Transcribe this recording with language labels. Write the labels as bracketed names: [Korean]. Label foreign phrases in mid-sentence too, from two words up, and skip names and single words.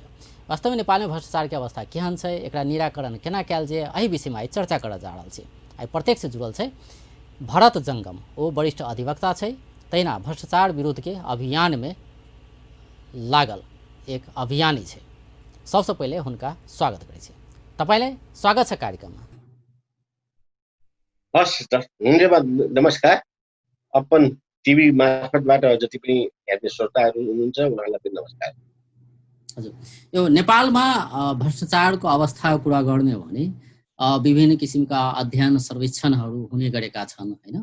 [Maithili] वास्तव में नेपाल में भ्रष्टाचार के अवस्था केहन छै, एकरा निराकरण केना कयल जाय, एहि विषय में आइ चर्चा करऽ जा रहल छी। आइ प्रत्यक्ष जुड़ल छै भरत जंगम। ओ वरिष्ठ अधिवक्ता छै, तहिना भ्रष्टाचार विरुद्ध के अभियान में लागल एक अभियानी छै। सबसे पहिले हुनका स्वागत करै छी। [Nepali] तपाईलाई स्वागत छ कार्यक्रममा। हस् त, धन्यवाद, नमस्कार। अपन टिभी मार्फतबाट जति पनि हेर्ने श्रोताहरू हुनुहुन्छ उहाँलाई पनि नमस्कार। हजुर, यो नेपालमा भ्रष्टाचारको अवस्थाको कुरा गर्ने हो भने विभिन्न किसिमका अध्ययन सर्वेक्षणहरू हुने गरेका छन् हैन।